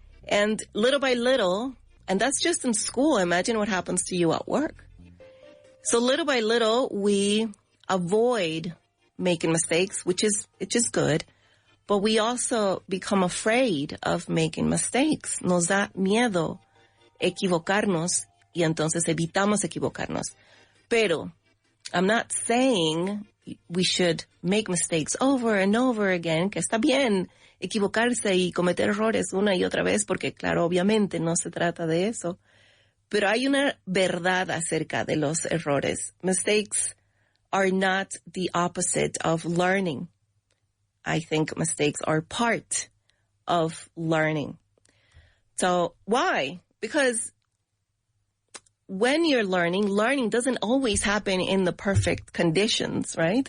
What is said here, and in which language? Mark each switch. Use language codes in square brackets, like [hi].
[en] And little by little, and that's just in school. Imagine what happens to you at work. So little by little, we avoid making mistakes, which is good. But we also become afraid of making mistakes. [es] Nos da miedo equivocarnos y entonces evitamos equivocarnos. Pero [en] I'm not saying we should make mistakes over and over again, [es] que está bien equivocarse y cometer errores una y otra vez, porque claro, obviamente no se trata de eso. Pero hay una verdad acerca de los errores. [en] Mistakes are not the opposite of learning. I think mistakes are part of learning. So why? Because when you're learning doesn't always happen in the perfect conditions, right?